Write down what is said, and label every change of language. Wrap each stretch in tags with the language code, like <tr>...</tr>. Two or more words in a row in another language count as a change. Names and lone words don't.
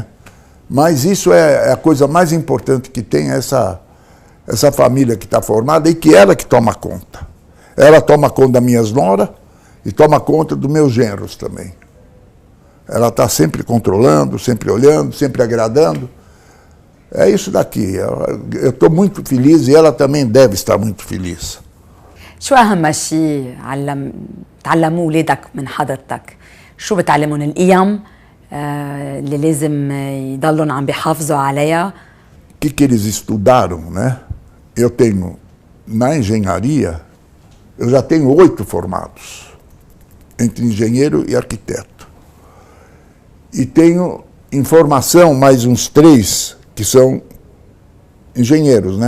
<pt>Mas isso é a coisa mais importante que tem, essa família que está formada e que ela que toma conta. Ela toma conta das minhas noras e toma conta dos meus genros também. Ela está sempre controlando, sempre olhando, sempre agradando. É isso daqui. Eu estou muito feliz e ela também deve estar muito feliz.</pt> <ar>شو أهم شيء تعلموه أولادك من حضرتك؟ شو بتعلمون القيم اللي لازم يضلون عم بيحافظوا عليها؟</ar> <pt>Que eles estudaram, né? Eu tenho, na engenharia, eu já tenho 8 formados, entre engenheiro e arquiteto. E tenho em formação mais uns 3 que são engenheiros, né?</pt>